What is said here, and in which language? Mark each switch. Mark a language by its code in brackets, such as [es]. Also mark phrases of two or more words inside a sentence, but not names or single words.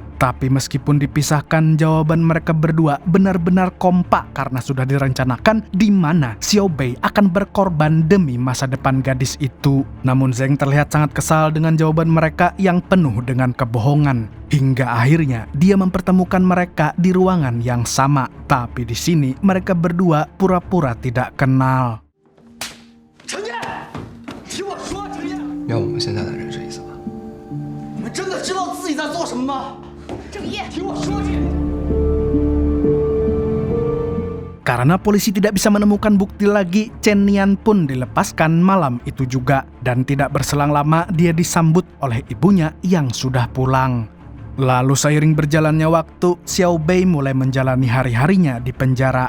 [id] Tapi meskipun dipisahkan, jawaban mereka berdua benar-benar kompak karena sudah direncanakan di mana Xiao Bei akan berkorban demi masa depan gadis itu. Namun Zeng terlihat sangat kesal dengan jawaban mereka yang penuh dengan kebohongan. Hingga akhirnya dia mempertemukan mereka di ruangan yang sama. Tapi di sini mereka berdua pura-pura tidak kenal. [zh] 要我们现在来认识一次吧。你们真的知道自己在做什么吗？听我说去。 [id] Karena polisi tidak bisa menemukan bukti lagi, Chen Nian pun dilepaskan malam itu juga. Dan tidak berselang lama dia disambut oleh ibunya yang sudah pulang. Lalu seiring berjalannya waktu, Xiao Bei mulai menjalani hari-harinya di penjara.